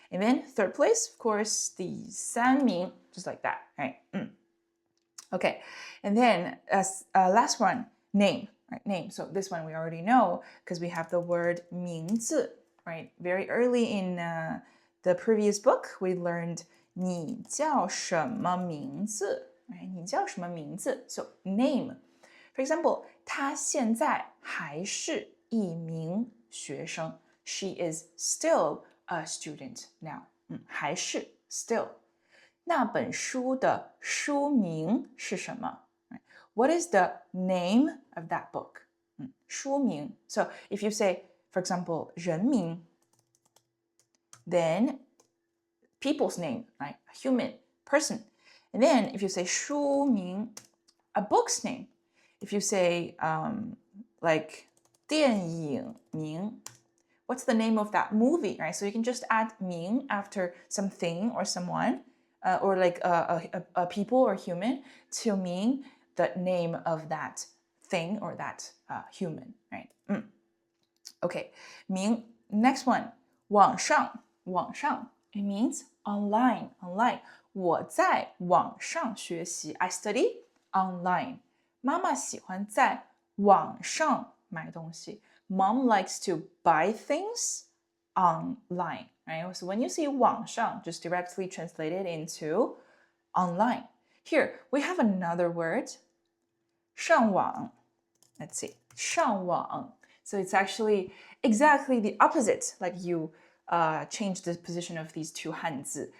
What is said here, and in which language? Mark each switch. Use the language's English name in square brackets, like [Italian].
[English] And then third place, of course, 第三名, just like that, right? Okay, and then last one, name. right? Name. So this one we already know because we have the word 名字, right? Very early in the previous book, we learned [Chinese] 你叫什么名字, [English] right? [Chinese] 你叫什么名字? [English] So name. [Chinese] For example, 她现在还是一名学生. [English] She is still a student now. [Chinese] 还是 [English] still. [Chinese] 那本书的书名是什么? [English] What is the name of that book? [Chinese] 书名. [English] So if you say, for example, 人名, then people's name, right? A human person. And then if you say 书名, a book's name. If you say like 电影名, what's the name of that movie, right? So you can just add 名 after something or someone, or like a people or human to mean the name of that thing or that human, right? Okay, 名.Next one, 网上.It means online. [Chinese] 我在网上学习. [English] I study online. [Chinese] 妈妈喜欢在网上买东西. [English] Mom likes to buy things online, right? So when you see 网上, just directly translate it into online. Here, we have another word, 上网. Let's see, 上网.So it's actually exactly the opposite, like you change the position of these two 汉字.